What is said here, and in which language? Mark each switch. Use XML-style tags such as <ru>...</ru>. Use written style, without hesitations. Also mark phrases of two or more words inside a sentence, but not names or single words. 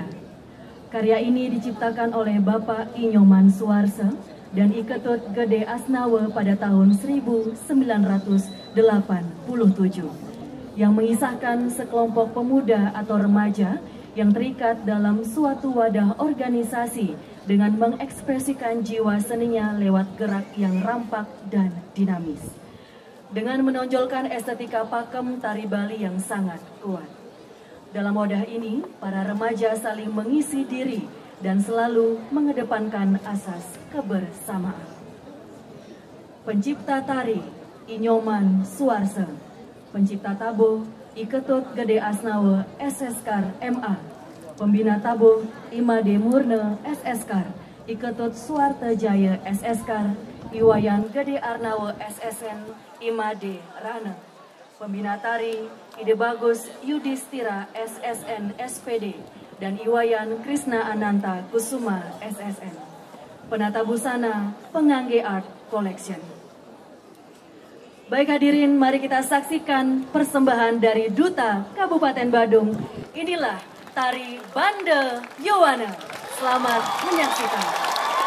<id>Karya ini diciptakan oleh Bapak Inyoman Suarse dan I Ketut Gede Asnawa pada tahun 1987 yang mengisahkan sekelompok pemuda atau remaja yang terikat dalam suatu wadah organisasi dengan mengekspresikan jiwa seninya lewat gerak yang rampak dan dinamis. Dengan menonjolkan estetika pakem tari Bali yang sangat kuat. Dalam wadah ini, para remaja saling mengisi diri dan selalu mengedepankan asas kebersamaan. Pencipta tari, Inyoman Suarse. Pencipta tabo, I Ketut Gede Asnawa, SSKAR MA. Pembina tabo, Imade Murne, SSKAR. I Ketut Suarte Jaya, SSKAR. Iwayan Gede Arnawa, SSN, Imade Rana. Pembina tari, Ide Bagus Yudhistira, SSN, SPD. Dan Iwayan Krishna Ananta Kusuma, SSN. Penata busana, Pengangge Art Collection. Baik hadirin, mari kita saksikan persembahan dari Duta Kabupaten Badung. Inilah tari Bande Yowana. Selamat menyaksikan.</id>